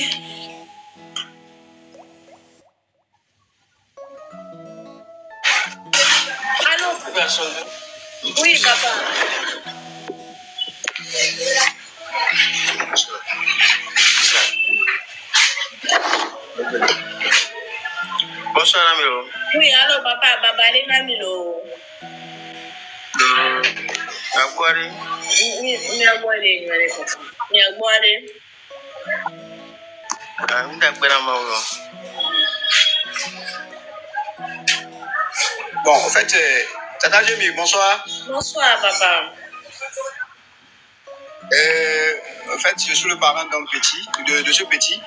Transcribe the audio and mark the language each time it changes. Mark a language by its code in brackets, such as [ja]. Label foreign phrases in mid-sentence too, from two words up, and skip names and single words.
[fr] Allô? Oui, papa. Bonsoir, Amilo. Oui, allô, papa. Baba, allez, Namilo. Aguari. Mi aguare. Bon, en fait, Tata Jemmy, bonsoir. Bonsoir, papa. En fait, je suis le parent d'un petit, de ce petit.